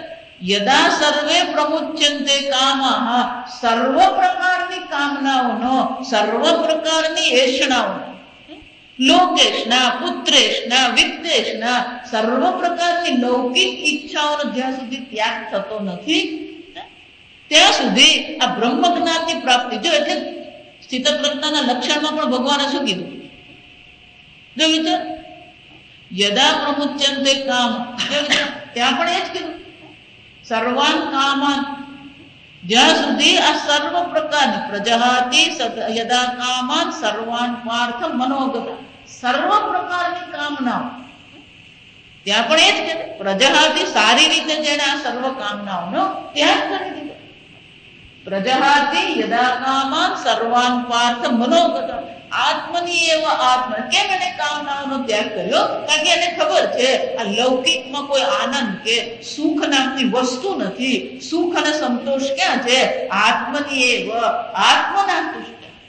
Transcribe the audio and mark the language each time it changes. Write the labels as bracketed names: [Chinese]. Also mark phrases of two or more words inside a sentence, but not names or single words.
[Sanskrit] यदा सर्वे प्रमुच्यन्ते कामः, [Gujarati] સર્વ પ્રકારની કામનાઓનો, સર્વ પ્રકારની એષણાઓનો, લોકેશના, પુત્રેશના, વિદ્યેશના, સર્વ પ્રકારની લૌકિક ઈચ્છાઓનો જ્યાં સુધી ત્યાગ થતો નથી ત્યાં સુધી આ બ્રહ્મ જ્ઞાનની પ્રાપ્તિ. જો એટલે સ્થિતપ્રજ્ઞાના લક્ષણમાં પણ ભગવાને શું કીધું? જો વિચાર, [Sanskrit] यदा प्रमुच्यन्ते काम, [Gujarati] ત્યાં પણ એ જ કીધું, [Sanskrit] सर्वान् कामान्, [Gujarati] જ્યાં સુધી આ સર્વ પ્રકારની [Sanskrit] प्रजहाति यदा कामान् सर्वान् पार्थ मनोगतान्, [Gujarati] સર્વ પ્રકારની કામનાઓ, ત્યાં પણ એ જ કે પ્રજહાતિ, સારી રીતે જેને આ સર્વ કામનાઓનો ત્યાગ કરી દીધો. [Sanskrit] प्रजहाति यदा कामान् सर्वान् पार्थ मनोगतान् आत्मनि एव आत्म. [Gujarati] કેમ એને કામનાઓનો ત્યાગ કર્યો? કારણ કે એને ખબર છે આ લૌકિકમાં કોઈ આનંદ કે સુખ નામની વસ્તુ નથી. સુખ અને સંતોષ ક્યાં છે? [Sanskrit] आत्मनि एव आत्मना तुष्ट.